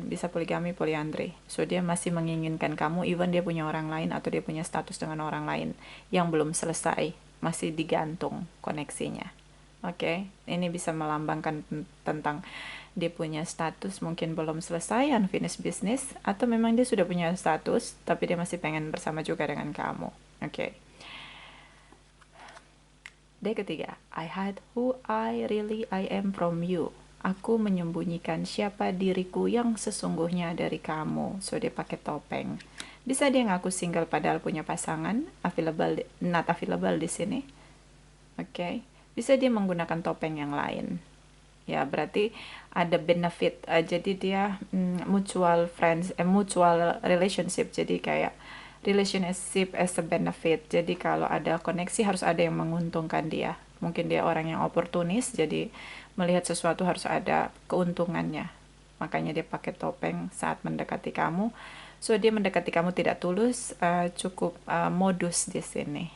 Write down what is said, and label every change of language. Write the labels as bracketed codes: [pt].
[id] Bisa poligami, poliandri. So dia masih menginginkan kamu, even dia punya orang lain atau dia punya status dengan orang lain yang belum selesai, masih digantung koneksinya. Oke, ini bisa melambangkan tentang dia punya status mungkin belum selesai, [en] unfinished business, [id] atau memang dia sudah punya status tapi dia masih pengen bersama juga dengan kamu. Oke. D ketiga, [en] I hide who I am from you. [id] Aku menyembunyikan siapa diriku yang sesungguhnya dari kamu. So dia pakai topeng. Bisa dia ngaku single padahal punya pasangan, [en] available, not available [id] di sini. Oke. Bisa dia menggunakan topeng yang lain. Ya, berarti ada benefit. Jadi dia [en] mutual friends, mutual relationship. [id] Jadi kayak [en] relationship as a benefit. [id] Jadi kalau ada koneksi harus ada yang menguntungkan dia. Mungkin dia orang yang oportunis, jadi melihat sesuatu harus ada keuntungannya. Makanya dia pakai topeng saat mendekati kamu. So dia mendekati kamu tidak tulus, cukup modus di sini.